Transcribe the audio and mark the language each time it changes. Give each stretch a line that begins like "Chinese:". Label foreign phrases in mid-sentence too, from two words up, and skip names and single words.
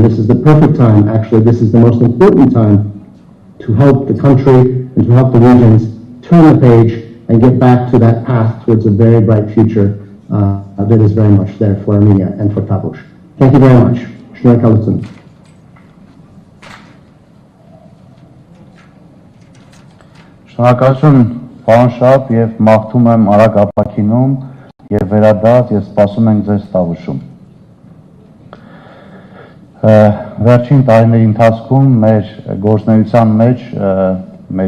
English: This is the perfect time, actually, this is the most important time to help the country and to help the regions turn the page and get back to that path towards a very bright future that is very much there for Armenia and for Tavush. Thank you very much. Shneakalutun.
Armenian: Շնորհակալություն պարոն Շապ եւ մաղթում եմ արագ ապակինում եւ վերադարձ եւ սպասում ենք ձեզ Տավուշում։ Վերջին տարիների ընթացքում մեր գործունեության մեջ, մեր